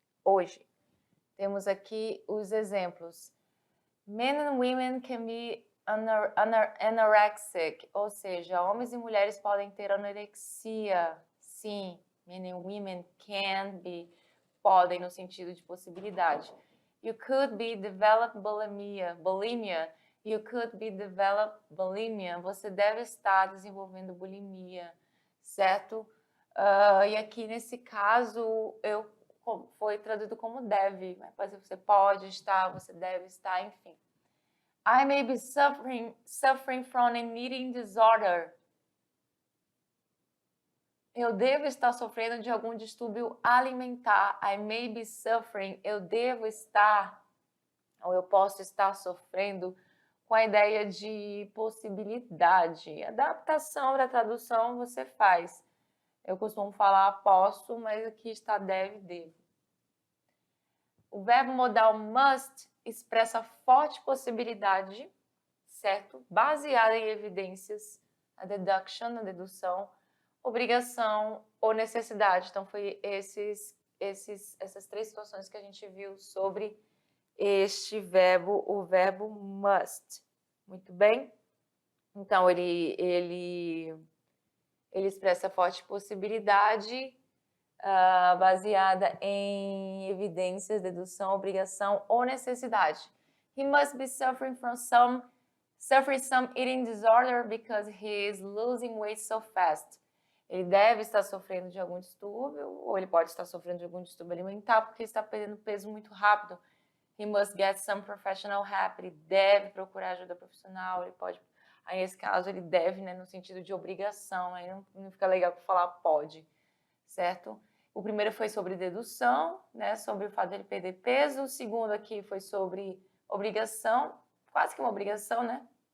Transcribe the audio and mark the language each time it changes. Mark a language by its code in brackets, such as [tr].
[pt] Hoje, temos aqui os exemplos. [en] Men and women can be anorexic, [pt] ou seja, homens e mulheres podem ter anorexia, sim. [en] Men and women can be, [pt] podem no sentido de possibilidade. [en] You could be develop bulimia. You could be develop bulimia. [pt] Você deve estar desenvolvendo bulimia, certo? E aqui nesse caso eu foi traduzido como deve, mas pode ser você pode estar, você deve estar, enfim. [en] I may be suffering from an eating disorder. [pt] Eu devo estar sofrendo de algum distúrbio alimentar. [en] I may be suffering. [pt] Eu devo estar, ou eu posso estar sofrendo, com a ideia de possibilidade. Adaptação da tradução você faz. Eu costumo falar posso, mas aqui está deve, devo. O verbo modal must expressa forte possibilidade, certo? Baseada em evidências, a deduction, a dedução, obrigação ou necessidade. Então, foi essas três situações que a gente viu sobre este verbo, o verbo must. Muito bem? Então, ele expressa forte possibilidade baseada em evidências, dedução, obrigação ou necessidade. [en] He must be suffering some eating disorder because he is losing weight so fast. [pt] Ele deve estar sofrendo de algum distúrbio, ou ele pode estar sofrendo de algum distúrbio alimentar porque está perdendo peso muito rápido. [en] He must get some professional help. [pt] Ele deve procurar ajuda profissional. Ele pode, aí nesse caso ele deve, né, no sentido de obrigação. Aí não fica legal para falar pode, certo? O primeiro foi sobre dedução, né, sobre o fato de ele perder peso. O segundo aqui foi sobre obrigação, quase que uma obrigação, né?